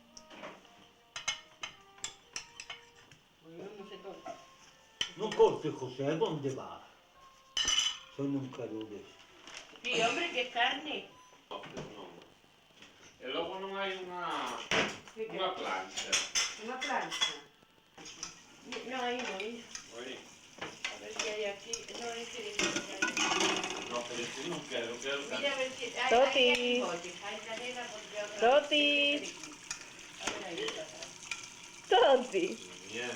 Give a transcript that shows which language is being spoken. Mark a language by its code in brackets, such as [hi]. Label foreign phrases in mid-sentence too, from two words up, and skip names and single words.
[es] Pues yo no sé todo. [gl] Non corte, José, onde va? Só non quero ver. Sí, hombre, que es carne. Non. E logo non hai unha plancha. Unha plancha. [es] No, ahí no, ahí. Oi. A ver si hay aquí. No, es que... [gl] No, pero este non quero [es] Mira a ver si... Hay, Toti. hay aquí botes. Hay canela porque otra... Toti. A ver ahí está. Toti. Bien.